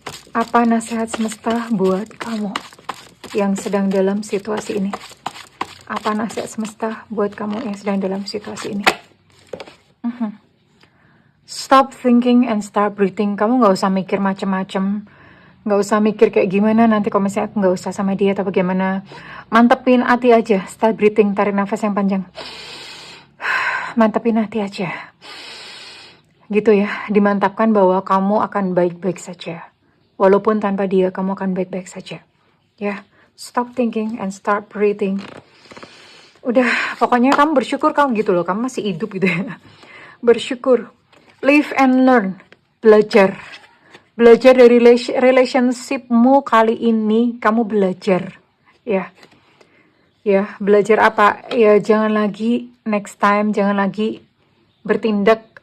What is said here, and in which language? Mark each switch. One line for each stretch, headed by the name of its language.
Indonesian: Apa nasihat semesta buat kamu yang sedang dalam situasi ini? Apa nasihat semesta buat kamu yang sedang dalam situasi ini?
English: Stop thinking and start breathing.
Indonesian: Kamu nggak usah mikir macem-macem. Nggak usah mikir kayak gimana nanti kalau misalnya aku nggak usah sama dia atau bagaimana. Mantepin hati aja,
English: start breathing,
Indonesian: tarik nafas yang panjang. Mantepin hati aja. Gitu ya, dimantapkan bahwa kamu akan baik-baik saja. Walaupun tanpa dia, kamu akan baik-baik saja.
English: Ya, stop thinking and start breathing.
Indonesian: Udah, pokoknya kamu bersyukur kamu gitu loh, kamu masih hidup gitu ya. Bersyukur.
English: Live and learn.
Indonesian: Belajar. Belajar dari relationshipmu kali ini, kamu belajar, ya. Ya, belajar apa? Ya, jangan lagi
English: next time,
Indonesian: jangan lagi bertindak